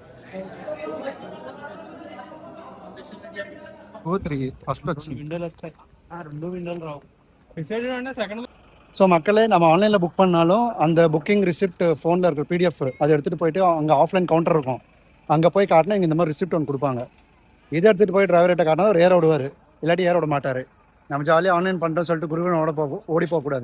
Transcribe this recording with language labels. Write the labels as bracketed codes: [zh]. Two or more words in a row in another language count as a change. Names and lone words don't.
[te] టూ 3 ఫస్ట్ వచ్చింది. విండోలు వస్తాయి, రెండు విండోలు రావు. డిసైడెడ్ అంటే సెకండ్. [ta] ஸோ மக்களே நம்ம ஆன்லைனில் புக் பண்ணாலும் அந்த புக்கிங் ரிசிப்ட் ஃபோனில் இருக்கிற பிடிஎஃப் அதை எடுத்துகிட்டு போயிட்டு அங்கே ஆஃப்லைன் கவுண்டர் இருக்கும், அங்கே போய் காட்டினா இங்கே இந்த மாதிரி ரிசிப்ட் ஒன்று கொடுப்பாங்க. இதை எடுத்துகிட்டு போய் டிரைவர்கிட்ட காட்டினா அவர் ஏற விடுவார், இல்லாட்டி ஏற விட மாட்டார். நம்ம ஜாலியாக ஆன்லைன் பண்ணுறோம் சொல்லிட்டு குருகுலம் ஓடி போகக்கூடாது.